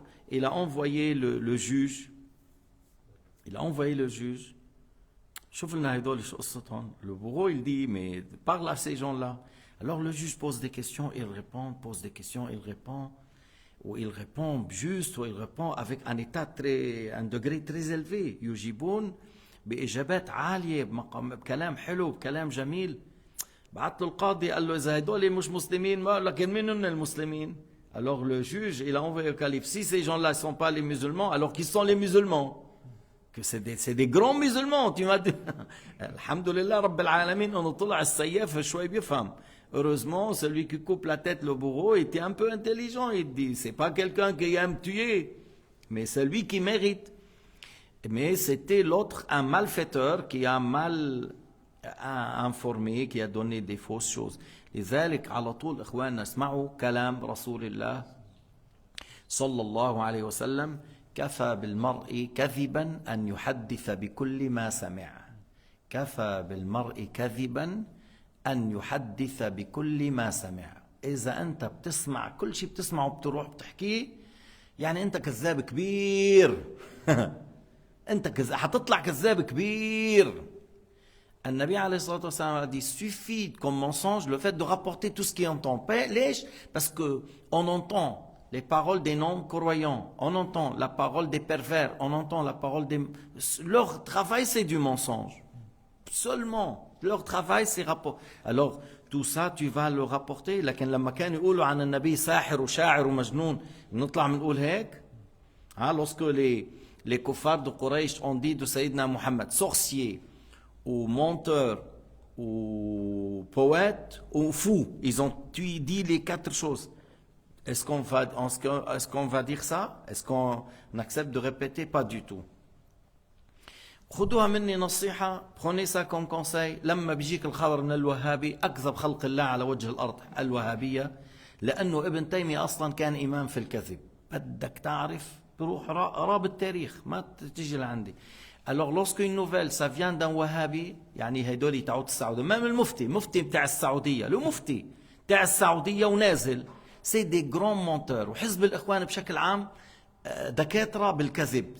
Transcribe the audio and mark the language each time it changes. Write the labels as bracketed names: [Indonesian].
[French] Il a envoyé le juge. Il a envoyé le juge. [Arabic] شوف لنا هيدول شو قصتهم. [French] Le bourreau il dit mais parle à ces gens-là. Alors le juge pose des questions, il répond, pose des questions, il répond, ou il répond juste, ou il répond avec un état très, un degré très élevé. [Arabic] يجيبون بإجابات عالية بكلام حلو بكلام جميل. بعت له القاضي قال له إذا هدول مش مسلمين ما لكن مين هن المسلمين؟ [French] Alors le juge il a envoyé au calife si ces gens-là ne sont pas les musulmans alors qui sont les musulmans? Que c'est des grands musulmans. Tu m'as dit Alhamdulillah Rabbil Alamin on [Arabic] طلع السياف شوي بيفهم. [French] Heureusement, celui qui coupe la tête, le bourreau, était un peu intelligent. Il dit, c'est pas quelqu'un qui aime tuer, mais celui qui mérite. Mais c'était l'autre, un malfaiteur qui a mal informé, qui a donné des fausses choses. [Arabic] لذلك على طول إخواننا اسمعوا كلام رسول الله صلى الله عليه وسلم كفى بالمرء كذبا أن يحدث بكل ما سمع. كفى بالمرء كذبا أن يحدث بكل ما سمع. إذا أنت بتسمع كل شيء بتسمعه بتروح بتحكيه يعني أنت كذاب كبير. أنت حتطلع كذاب كبير. النبي عليه الصلاة والسلام [French] a dit suffit comme mensonge le fait de rapporter tout ce qui entend. ليش؟ Parce que on entend les paroles des non-croyants, on entend la parole des pervers, on entend la parole des... Leur travail c'est du mensonge. Seulement. Leur travail c'est rapport. Alors tout ça tu vas le rapporter. [Arabic] لكن لما كانوا يقولوا عن النبي ساحر وشاعر ومجنون نطلع بنقول هيك. [French] Lorsque les kuffars de Quraysh ont dit de Sayyidina Muhammad sorcier ou menteur ou poète ou fou, ils ont dit les quatre choses. Est-ce qu'on va dire ça? Est-ce qu'on accepte de répéter? Pas du tout. [Arabic] خدوها مني نصيحة. [French] prenez ça comme conseil. [Arabic] لما بيجيك الخبر من الوهابي أكذب خلق الله على وجه الأرض الوهابية لأنه ابن تيمية أصلا كان إمام في الكذب. بدك تعرف بروح راب التاريخ ما تجي لعندي. [French] Alors lorsqu'une nouvelle ça vient d'un wahhabi [Arabic] يعني هيدول تعود السعودية [French] même [Arabic] المفتي بتاع السعودية له مفتي بتاع السعودية ونازل [French] c'est des grands menteurs. [Arabic] وحزب الإخوان بشكل عام دكاترة بالكذب.